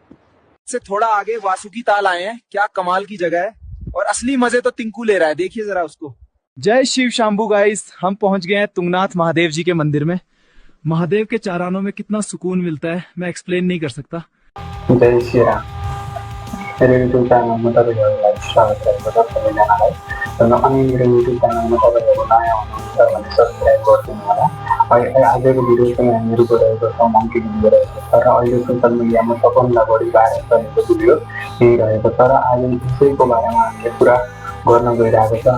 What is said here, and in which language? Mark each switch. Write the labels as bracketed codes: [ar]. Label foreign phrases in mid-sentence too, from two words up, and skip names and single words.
[hi] से थोड़ा आगे वासुकी ताल आए हैं, क्या कमाल की जगह है और असली मजे तो टिंकू ले रहा है, देखिए जरा उसको। जय शिव शंभू गाइस, हम पहुंच गए हैं तुंगनाथ महादेव जी के मंदिर में। महादेव के चारानों में कितना सुकून मिलता है, मैं एक्सप्लेन नहीं कर सकता। जय श्री राम। [ne] मेरो युट्युब च्यानलमा तपाईँहरूलाई स्वागत गरेको छ सबैजनालाई। अनि मेरो युट्युब च्यानलमा तपाईँहरू नयाँ हुनुहुन्छ भने सब्सक्राइब गरिदिनु होला। आजको भिडियो चाहिँ हामीहरू गइरहेको छौँ मङ्की भिडियो रहेको छ र अहिले [en] social mediaमा [ne] सबभन्दा बढी भाइरल चलेको भिडियो यही रहेको छ र आज यसैको बारेमा हामीले कुरा गर्न गइरहेको छ।